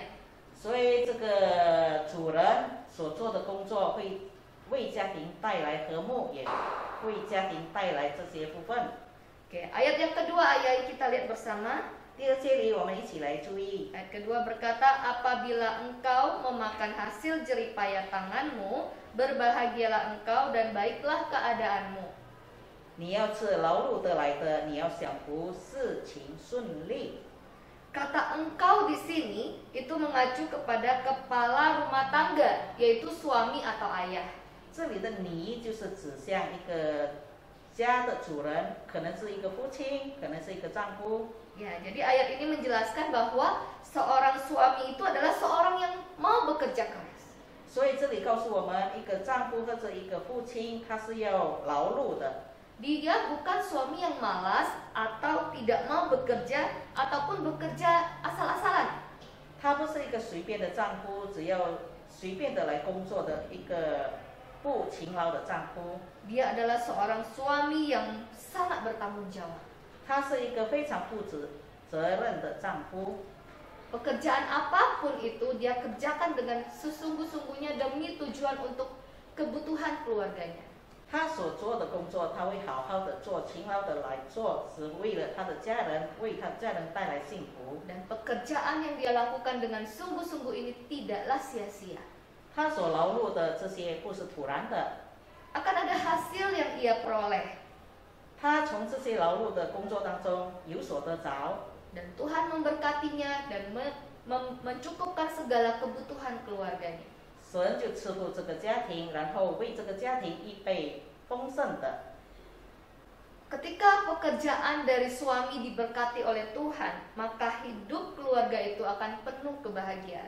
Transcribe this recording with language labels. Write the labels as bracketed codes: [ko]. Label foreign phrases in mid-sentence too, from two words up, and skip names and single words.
[zh] 所以这个主人所做的工作会为家庭带来和睦，也为家庭带来这些部分。 [id] Oke, ayat yang kedua Yai kita lihat bersama. [zh] 第二节里，我们一起来注意。 [id] Ayat kedua berkata, apabila engkau memakan hasil jeripaya tanganmu, berbahagialah engkau dan baiklah keadaanmu. [zh] 你要吃劳碌得来的，你要享福，事情顺利。 [id] Kata engkau di sini itu mengacu kepada kepala rumah tangga, yaitu suami atau ayah. [zh] 这里的你就是指向一个家的主人，可能是一个父亲，可能是一个丈夫。 [id] Ya, jadi ayat ini menjelaskan bahwa seorang suami itu adalah seorang yang mau bekerja keras. [zh] 所以这里告诉我们，一个丈夫或者一个父亲，他是要劳碌的。 [id] Dia bukan suami yang malas atau tidak mau bekerja ataupun bekerja asal-asalan. [zh] 他不是一个随便的丈夫，只要随便的来工作的一个不勤劳的丈夫。 [id] Dia adalah seorang suami yang sangat bertanggung jawab. [zh] 他是一个非常负责任的丈夫。 [id] Pekerjaan apapun itu dia kerjakan dengan sesungguh-sungguhnya demi tujuan untuk kebutuhan keluarganya. [zh] 他所做的工作，他会好好的做，勤劳的来做，只为了他的家人，为他家人带来幸福。 [id] Dan pekerjaan yang dia lakukan dengan sungguh-sungguh ini tidaklah sia-sia. [zh] 他所劳碌的这些不是突然的， [id] Akan ada hasil yang ia peroleh. [zh] 他从这些劳碌的工作当中有所得着， [id] Dan Tuhan memberkatinya dan mencukupkan segala kebutuhan keluarganya. [zh] 神就赐福这个家庭，然后为这个家庭预备丰盛的。 [id] Ketika pekerjaan dari suami diberkati oleh Tuhan, maka hidup keluarga itu akan penuh kebahagiaan.